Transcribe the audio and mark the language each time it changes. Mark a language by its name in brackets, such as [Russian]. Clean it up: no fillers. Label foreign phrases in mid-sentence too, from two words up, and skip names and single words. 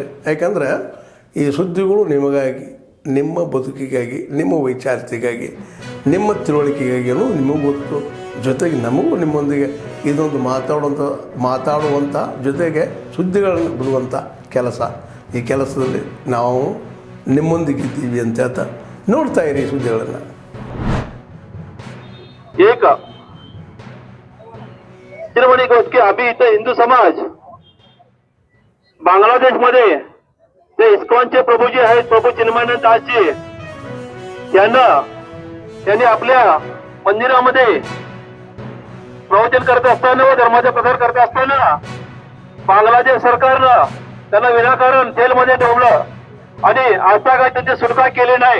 [Kannada] ಯಾಕಂದರೆ ಈ ಸುದ್ದಿಗಳು ನಿಮಗಾಗಿ, ನಿಮ್ಮ ಬದುಕಿಗಾಗಿ, ನಿಮ್ಮ ವೈಚಾರಿಕೆಗಾಗಿ, ನಿಮ್ಮ ತಿಳುವಳಿಕೆಗಾಗಿಯೂ ನಿಮಗೂ ಗೊತ್ತು. ಜೊತೆಗೆ ನಮಗೂ ನಿಮ್ಮೊಂದಿಗೆ ಇದೊಂದು ಮಾತಾಡುವಂಥ ಜೊತೆಗೆ ಸುದ್ದಿಗಳನ್ನು ಬಿಡುವಂಥ ಕೆಲಸ. ಈ ಕೆಲಸದಲ್ಲಿ ನಾವು ನಿಮ್ಮೊಂದಿಗಿದ್ದೀವಿ ಅಂತ ಹೇಳ್ತಾ ನೋಡ್ತಾ ಇರಿ ಸುದ್ದಿಗಳನ್ನು. [Marathi] एक चिरवणी गोष्ट की अभी इथं हिंदू समाज बांगलादेश मध्ये ते इस्कॉनचे प्रभू जे आहेत, प्रभू चिन्मयानंद दासजी त्यांनी आपल्या मंदिरामध्ये प्रवचन करत असताना व धर्माचा प्रसार करत असताना बांगलादेश सरकारनं त्यांना विनाकारण जेलमध्ये ठेवलं आणि आता काय त्यांची सुटका केली नाही.